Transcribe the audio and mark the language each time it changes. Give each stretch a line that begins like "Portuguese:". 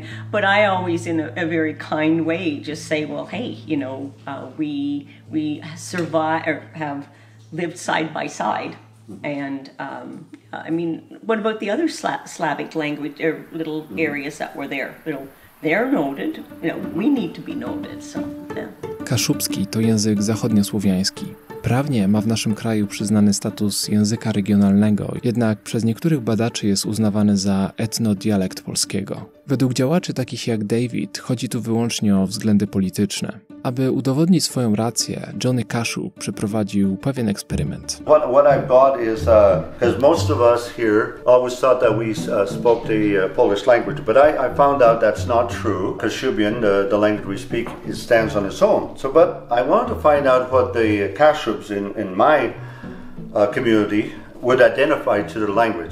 English: But I always, in a very kind way, just say, well, hey, you know, we survive or have lived side by side, and I mean, what about the other Slavic language or little areas that were there? You know, they're noted. You know, we need to be noted. So, yeah.
Polish: Kaszubski to język zachodniosłowiański. Prawnie ma w naszym kraju przyznany status języka regionalnego, jednak przez niektórych badaczy jest uznawany za etnodialekt polskiego. Według działaczy takich jak David chodzi tu wyłącznie o względy polityczne. Aby udowodnić swoją rację, Johnny Kaszub przeprowadził pewien eksperyment.
English: What I've got is, because most of us here always thought that we spoke the Polish language, but I found out that's not true. Kashubian, the language we speak, it stands on its own. So, but I wanted to find out what the Kashubs in my community would identify to the language.